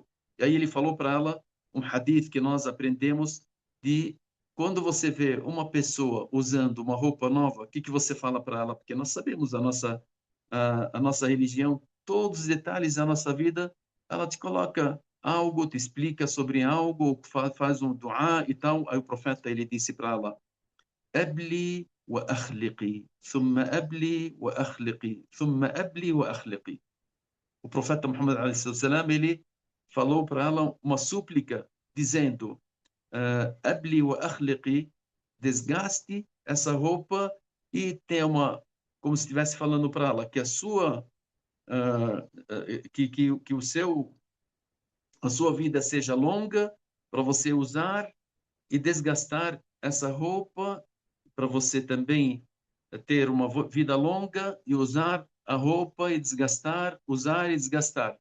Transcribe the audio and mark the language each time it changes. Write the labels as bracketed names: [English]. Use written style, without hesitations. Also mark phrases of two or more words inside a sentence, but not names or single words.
[Portuguese] E aí ele falou para ela um hadith que nós aprendemos de quando você vê uma pessoa usando uma roupa nova, o que você fala para ela? Porque nós sabemos a nossa religião, todos os detalhes da nossa vida, ela te coloca algo, te explica sobre algo, faz um dua e tal. Aí o profeta, ele disse para ela, [Arabic] أبلي وأخلقي ثم أبلي وأخلقي ثم أبلي وأخلقي. [Portuguese] O profeta Muhammad a.s., ele falou para ela uma súplica dizendo, [Arabic] أبلي وأخلقي, [Portuguese] desgaste essa roupa e tenha como se estivesse falando para ela que que a sua vida seja longa para você usar e desgastar essa roupa para você também ter uma vida longa e usar a roupa e desgastar, usar e desgastar.